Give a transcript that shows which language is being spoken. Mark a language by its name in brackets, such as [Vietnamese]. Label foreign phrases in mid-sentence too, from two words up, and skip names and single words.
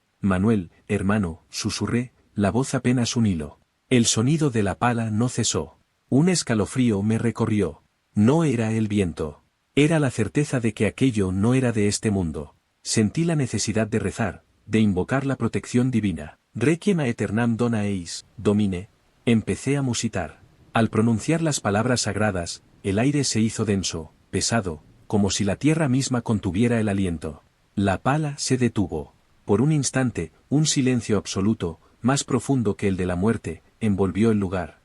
[Spanish] Manuel, hermano, susurré, la voz apenas un hilo. El sonido de la pala no cesó. Un escalofrío me recorrió. No era el viento. Era la certeza de que aquello no era de este mundo. Sentí la necesidad de rezar, de invocar la protección divina. [Latin] Requiem aeternam dona eis, Domine. [Spanish] Empecé a musitar. Al pronunciar las palabras sagradas, el aire se hizo denso, pesado, como si la tierra misma contuviera el aliento. La pala se detuvo. Por un instante, un silencio absoluto, más profundo que el de la muerte, envolvió el lugar.